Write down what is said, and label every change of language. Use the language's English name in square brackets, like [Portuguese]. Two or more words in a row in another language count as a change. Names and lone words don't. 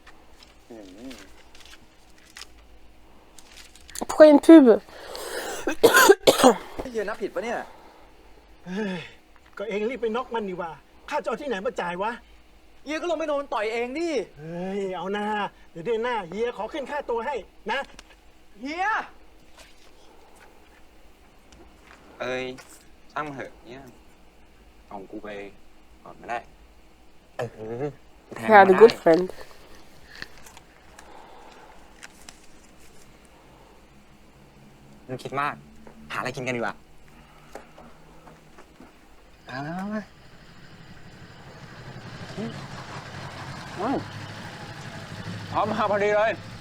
[French] Pourquoi une pub? [Thai] เฮียนับผิดปะเนี่ย ก็เองรีบไปน็อกมันดีกว่าข้าจะเอาที่ไหนมาจ่ายวะ เฮียก็ลงไปโดนต่อยเองดิ เฮ้ย เอาหน้า เดี๋ยวเดือนหน้าเฮียขอขึ้นค่าตัวให้นะ เฮีย เอ้ยช่างมันเถอะเนี่ยเอากูไปก่อนไม่ได้ [English] He had a good friend. [Thai] มึงคิดมาก หาอะไรกินกันดีกว่า พร้อมมาพอดีเลย